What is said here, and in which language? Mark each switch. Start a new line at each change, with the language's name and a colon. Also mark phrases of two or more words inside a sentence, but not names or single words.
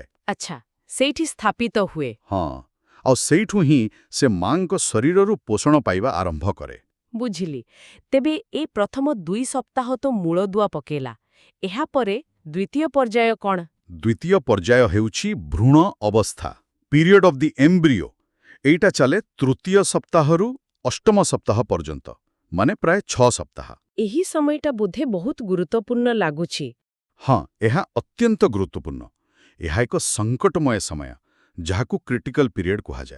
Odia: ଅଚ୍ଛା, ସେଠି ସ୍ଥାପିତ ହୁଏ। ହଁ, ଆଉ ସେଠୁ ହି ସେ ମାଙ୍କ ଶରୀରରୁ ପୋଷଣ ପାଇବା ଆରମ୍ଭ କରେ। ବୁଝିଲି। ତେବେ ଏ ପ୍ରଥମ 2 ସପ୍ତାହ ତ ମୂଳଦୁଆ ପକେଇଲା, ଏହା ପରେ ଦ୍ୱିତୀୟ ପର୍ଯ୍ୟାୟ କଣ? ଦ୍ୱିତୀୟ ପର୍ଯ୍ୟାୟ ହେଉଛି ଭ୍ରୂଣ ଅବସ୍ଥା,
English: Period of the embryo.
Odia: ଏଇଟା ଚାଲେ ତୃତୀୟ ସପ୍ତାହରୁ ଅଷ୍ଟମ ସପ୍ତାହ ପର୍ଯ୍ୟନ୍ତ, ମାନେ ପ୍ରାୟ 6 ସପ୍ତାହ। ଏହି ସମୟଟା ବୋଧେ ବହୁତ ଗୁରୁତ୍ୱପୂର୍ଣ୍ଣ ଲାଗୁଛି। ହଁ, ଏହା ଅତ୍ୟନ୍ତ ଗୁରୁତ୍ୱପୂର୍ଣ୍ଣ। ଏହା ଏକ ସଙ୍କଟମୟ ସମୟ ଯାହାକୁ
English: critical period
Odia: କୁହାଯାଏ।